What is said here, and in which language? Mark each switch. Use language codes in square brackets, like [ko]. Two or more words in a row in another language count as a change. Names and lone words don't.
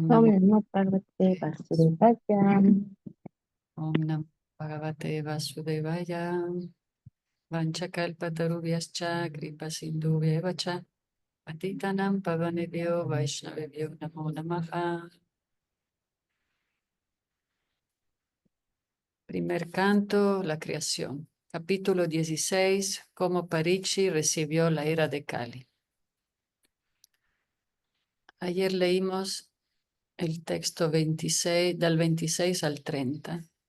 [sa] Om Namo, Namo Parvate Vasudevaya. Om Namo Bhagavate Vasudevaya. Vanchakalpatarubhyascha kripa sindhubhyevacha. Patitanam pavanebhyo vaishnavebhyo namo namaha. [es] Primer canto, la creación. Capítulo 16, cómo Parichi recibió la ira de Kali. Ayer leímos el texto 26, del 26 al 30.